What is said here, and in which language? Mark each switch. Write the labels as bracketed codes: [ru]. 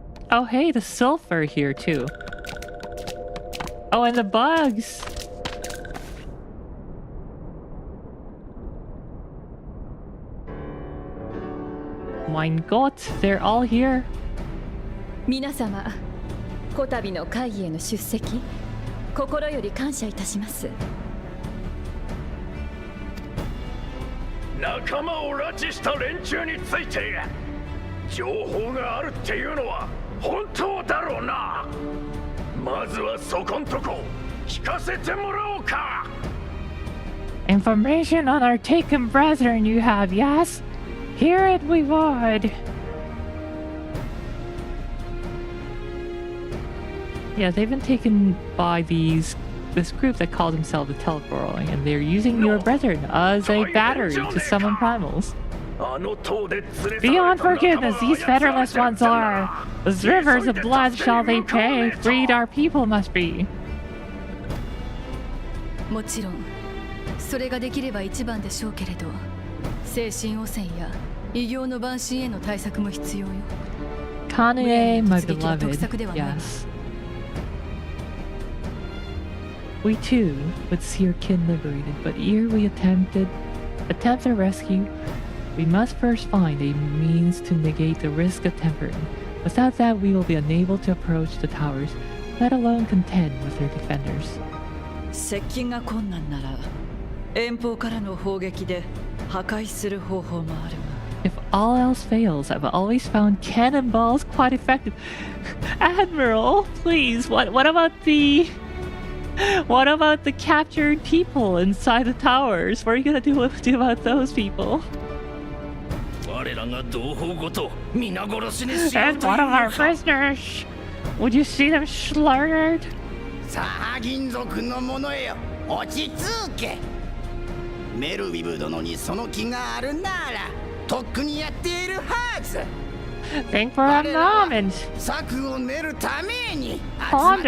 [en] Oh hey, the sulfur here too. Oh, and the bugs! [de] Mein Gott, [en] they're all here. [ja] 皆様、こたびの会議への出席、心より感謝いたします。仲間を拉致した連中について情報があるっていうのは本当だろうな。まずはそこんとこ聞かせてもらおうか。 [en] Information on our taken brethren you have, yes? Hear it we would. Yeah, they've been taken by this group that called themselves the Teleporoi, and they're using your brethren as a battery to summon primals. Beyond forgiveness, these fetterless ones are. As rivers of blood shall they pay, freed our people must be. [ja] もちろん、それができれば一番でしょうけれど、精神汚染や異形の万神への対策も必要よ。 [en] Kanue, my beloved, yes. We too would see your kin liberated, but ere we attempt their rescue, we must first find a means to negate the risk of tempering. Without that, we will be unable to approach the towers, let alone contend with their defenders. [ja] 接近が困難なら、遠方からの砲撃で破壊する方法もあるが。 [en] If all else fails, I've always found cannonballs quite effective. Admiral, please, what about the captured people inside the towers? What are you gonna do about those people? And one of our prisoners. Would you see them slaughtered? [ja] さあ銀族の者よ、落ち着け。メルウィブ殿にその気があるならとっくにやっているはず。 [en] Think for a moment. [ja] 策を練るために集まった